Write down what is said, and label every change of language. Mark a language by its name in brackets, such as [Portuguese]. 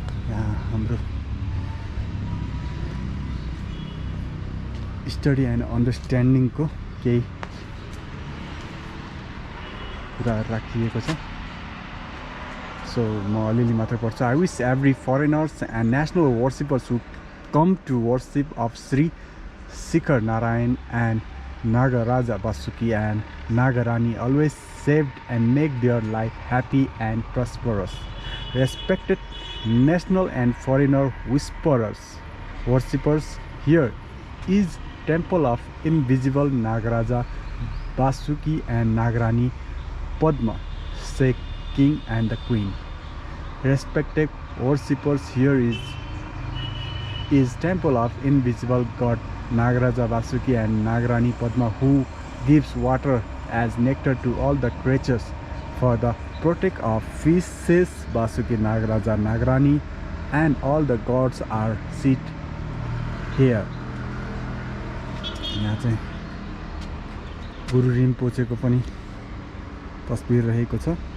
[Nepali] यहाँ हाम्रो study and अन्डरस्ट्यान्डिङको केही कुराहरू राखिएको छ। So, अलिअलि मात्र पढ्छु। [English] I wish every foreigners and national worshippers who come to worship of Sri Shikhar Narayan and Nagaraja Vasuki and Nagarani always saved and make their life happy and prosperous. Respected national and foreigner whisperers, worshippers, here is temple of invisible Nagaraja Vasuki and Nagarani Padma, say King and the Queen. Respected worshippers, here is temple of invisible God Nagaraja Vasuki and Nagarani Padma, who gives water as nectar to all the creatures. For the protect of fishes, Vasuki, Nagaraja, Nagarani and all the gods are sit here. [Nepali] यहाँ चाहिँ गुरु रिम्पोचेको पनि तस्बिर रहेको छ।